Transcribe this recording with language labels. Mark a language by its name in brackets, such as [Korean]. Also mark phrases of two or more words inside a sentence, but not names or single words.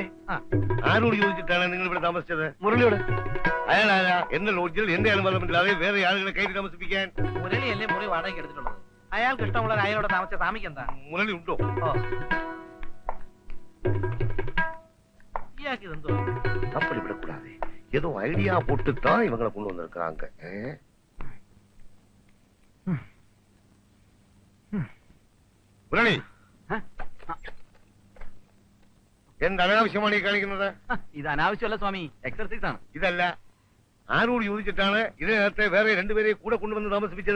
[Malayalam] ആരോട് ചോദിച്ചിട്ടാണ് നിങ്ങൾ ഇവിടെ താമസിച്ചത്? മുരളിയോട്. അയാളാരാ എന്റെ ലോഡ്ജിൽ എന്റെ അനുബന്ധമില്ലാതെ വേറെ ആളുകളെ കയറി താമസിപ്പിക്കാൻ? മുരളിയല്ലേ മുറി വാടകയ്ക്ക് എടുത്തിട്ടുള്ളത്. അയാൾക്ക് ഇഷ്ടമുള്ള അയാളോട് താമസിച്ച സ്വാമിക്ക് എന്താ? മുരളി ഉണ്ടോ? ഇയാൾക്ക് ഇതെന്തോ [Tamil] அப்படி விடக்கூடாது. ஏதோ ஐடியா போட்டுத்தான் இவங்களை கொண்டு வந்திருக்காங்க. [Malayalam] മുരളി, എന്ത് അനാവശ്യമാണ് ഈ കാണിക്കുന്നത്? ഇത് അനാവശ്യമല്ല സ്വാമി, എക്സർസൈസ് ആണ്. ഇതല്ല, ആരോട് ചോദിച്ചിട്ടാണ് ഇതിനകത്തെ വേറെ രണ്ടുപേരെ കൂടെ കൊണ്ടുവന്ന് താമസിപ്പിച്ചത്?